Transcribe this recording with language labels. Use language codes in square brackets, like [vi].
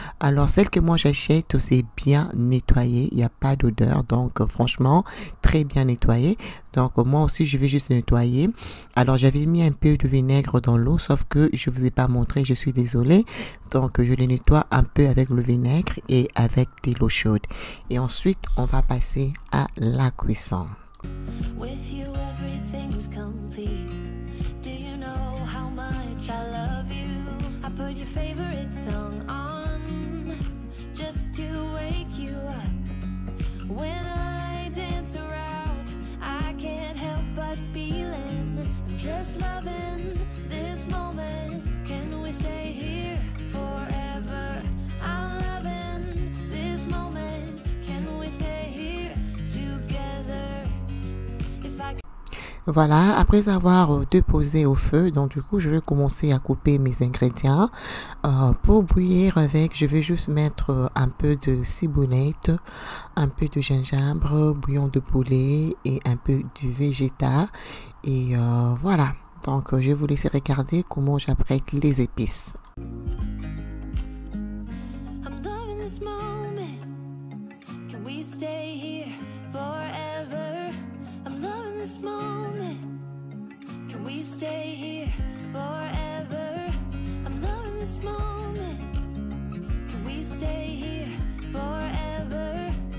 [fr] Alors celle que moi j'achète, c'est bien nettoyée, il n'y a pas d'odeur, donc franchement très bien nettoyée. Donc moi aussi je vais juste nettoyer. Alors j'avais mis un peu de vinaigre dans l'eau, sauf que je vous ai pas montré, je suis désolée. Donc je les nettoie un peu avec le vinaigre et avec de l'eau chaude. Et ensuite on va passer à la cuisson. [en] With you, everything's complete. Do you know how much I love you? I put your favorite song on just to wake you up. When I dance around, I can't help but feeling. I'm just loving this moment. Can we stay here forever? I'm loving this moment. Can we stay here together? [fr] Voilà, après avoir déposé au feu, donc du coup je vais commencer à couper mes ingrédients. Pour bouillir avec, je vais juste mettre un peu de ciboulette, un peu de gingembre, bouillon de poulet et un peu du végétal. Et voilà, donc je vais vous laisser regarder comment j'apprête les épices. [en] I'm loving this moment. Can we stay here forever? I'm loving this moment. Can we stay here forever? I'm loving this moment. Can we stay here forever?